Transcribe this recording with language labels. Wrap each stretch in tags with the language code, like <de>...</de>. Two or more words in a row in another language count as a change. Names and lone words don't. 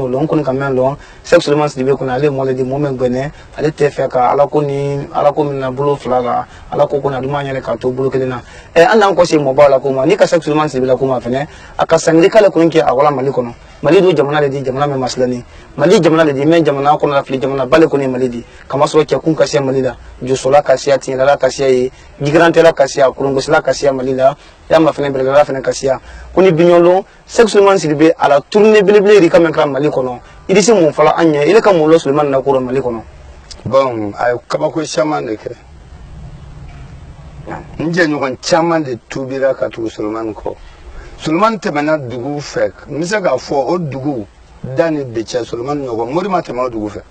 <bm>lɔn kɔni ka mɛn lɔn sek solomani siribe kɔni ale mɔle di mɔ min gbɛnɛ ale tɛ fɛ ka ala ko min na bolo fila la ala ko kɔni a duma yɛrɛ k'a to bolo kelen na an n'an kɔ se mɔbaw la ko ma ni ka sek solomani siribe la ko ma fɛnɛ a ka sangiri k'ale kɔni kɛ a wala mali kɔnɔ mali do jamana le di jamana min masilani mali jamana le di mɛ jamana kɔnɔ la fili jamana bale kɔni mali di kama sɔrɔ cɛkun kasiya mali la josola kasiya tiɲɛlala kasiya ye jigirantɛla kasiya kolongosila kasiya mali la y'a ma fɛnɛ beregala fɛnɛ kasiya ko ni biɲɔlo sek solomani siribe a la tourné belebele yɛrɛ ka mɛn kɛra mali kɔnɔ i di se mun fɔla an ɲɛ ile ka mun lɔ solomani na koro mali kɔnɔ bon a ye kabako caman de kɛ n jɛɲɔgɔn caman de tubira ka tugu solomani kɔ solomani tɛmɛna dugu fɛ n bɛ se k'a fɔ o dugu da ni de cɛ solomani ɲɔgɔn mori ma tɛmɛ o dugu fɛ</bm>